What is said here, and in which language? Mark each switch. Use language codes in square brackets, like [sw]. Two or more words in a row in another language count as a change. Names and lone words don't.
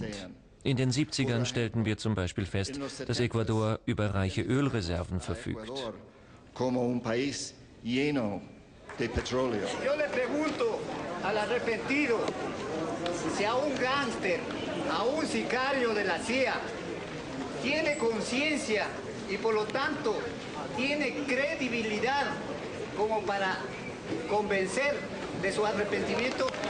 [de] In den 70ern stellten wir zum Beispiel fest, dass Ecuador über reiche Ölreserven verfügt. [es] Yo le pregunto al arrepentido si a un gángster, a un sicario de la CIA, tiene conciencia y por lo tanto tiene credibilidad como para convencer de su arrepentimiento.